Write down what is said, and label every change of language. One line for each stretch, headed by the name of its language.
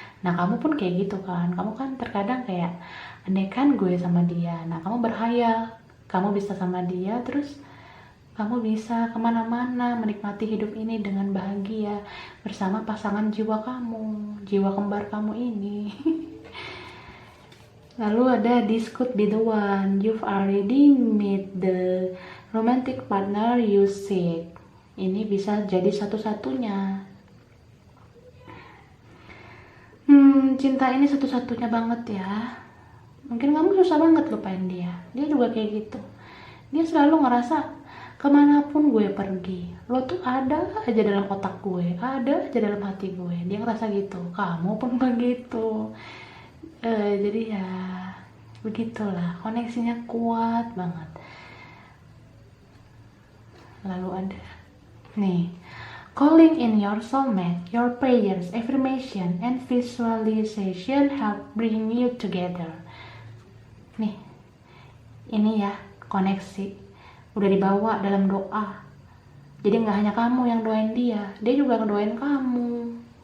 Indonesian: Nah, kamu pun kayak gitu kan, kamu kan terkadang kayak andai kan gue sama dia, nah kamu berhayal kamu bisa sama dia, terus kamu bisa kemana-mana menikmati hidup ini dengan bahagia bersama pasangan jiwa kamu, jiwa kembar kamu ini. Lalu ada
English: this could be the one, you've already met the romantic partner you seek.
Indonesian: Ini bisa jadi satu-satunya. Cinta ini satu-satunya banget ya. Mungkin kamu susah banget lupain dia. Dia juga kayak gitu. Dia selalu ngerasa kemanapun gue pergi, lo tuh ada aja dalam otak gue, ada aja dalam hati gue. Dia ngerasa gitu. Kamu pun begitu. Jadi ya begitulah, koneksinya kuat banget. Lalu ada nih,
English: calling in your soulmate, your prayers, affirmation, and visualization help bring you together.
Indonesian: Nih, ini ya koneksi udah dibawa dalam doa, Jadi nggak hanya kamu yang doain dia juga ngedoain kamu.